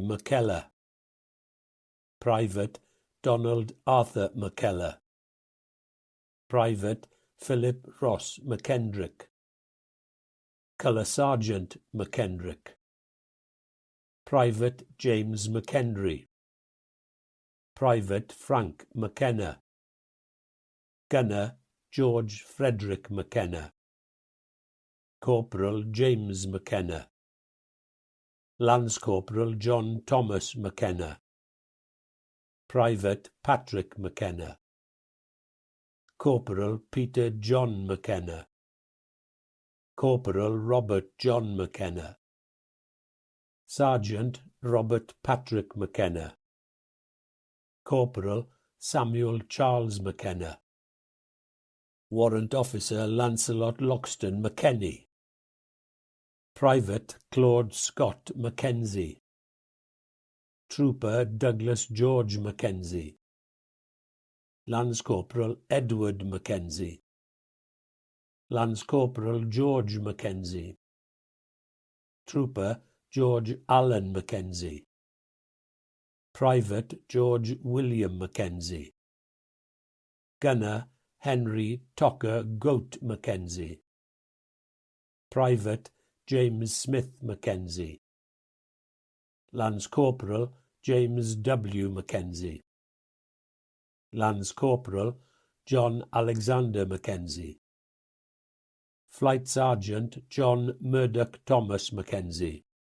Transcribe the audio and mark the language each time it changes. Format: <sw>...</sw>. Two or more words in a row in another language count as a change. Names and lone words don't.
<en>McKellar, Private Donald Arthur McKellar, Private Philip Ross McKendrick, Colour Sergeant McKendrick, Private James McHenry, Private Frank McKenna, Gunner George Frederick McKenna, Corporal James McKenna, Lance Corporal John Thomas McKenna, Private Patrick McKenna, Corporal Peter John McKenna, Corporal Robert John McKenna, Sergeant Robert Patrick McKenna, Corporal Samuel Charles McKenna, Warrant Officer Lancelot Loxton McKenney, Private Claude Scott Mackenzie, Trooper Douglas George Mackenzie, Lance Corporal Edward Mackenzie, Lance Corporal George Mackenzie, Trooper George Allen Mackenzie, Private George William Mackenzie, Gunner Henry Tocker Goat Mackenzie, Private James Smith Mackenzie, Lance Corporal James W. Mackenzie, Lance Corporal John Alexander Mackenzie, Flight Sergeant John Murdoch Thomas Mackenzie,</en>